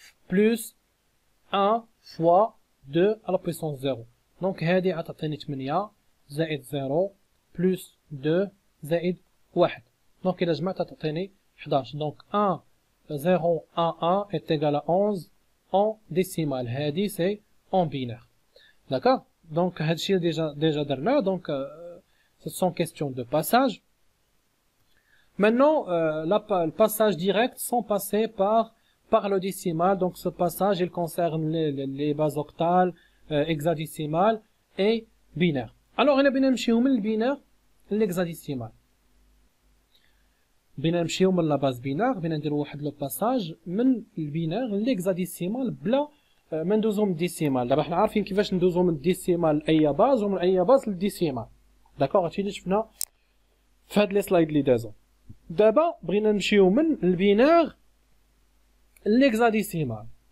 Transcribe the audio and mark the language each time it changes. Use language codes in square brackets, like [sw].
[fr] بلس 1 fois 2 à la puissance 0 donc [ar] هذه غتعطيني 8 زائد 0 بلس 2 زائد 1 [fr] donc [ar] إلا جمعت تعطيني 11 [fr] donc 1 0 1 1 est égal à 11 en décimal هذه c'est en binaire d'accord donc [ar] هادشي déjà درناه [fr] donc ce sont questions de passage maintenant le passage direct sans passer par le décimal, donc ce passage il concerne les bases octales, hexadécimales et binaires. Alors on a bien [ar] نمشيو من البينار للهكزاديسيمال. بينا نمشيو من لا باز بينار بينا نديرو واحد لو باساج من البينار للهكزاديسيمال بلا ما ندوزو من الديسيمال. دابا حنا عارفين كيفاش ندوزو من الديسيمال لاي باز ومن اي باز للديسيمال. داكوغ هادشي اللي شفنا في هاد لي سلايد اللي دازو. دابا بغينا نمشيو من البينار لهكزاديسيمال.